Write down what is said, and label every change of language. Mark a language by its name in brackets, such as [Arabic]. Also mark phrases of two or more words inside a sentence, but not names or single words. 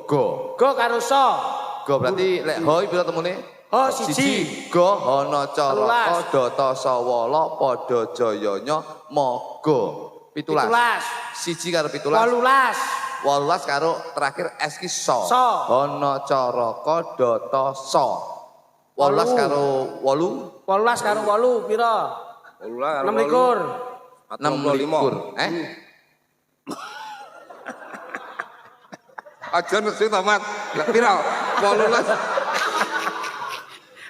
[Javanese] Go karo so. Go berarti lek ho iki pira temune? Ho siji. Go hono caraka Telulas. data sawala padha jayanya maga. 17. 17. Siji karo 17. 18. 18 karo terakhir S ki so. So. Hono caraka data so. 18 karo 8 18 karo 8 pira? 26 26. 26. Aja nesu to, Mas. Lah pira? 18.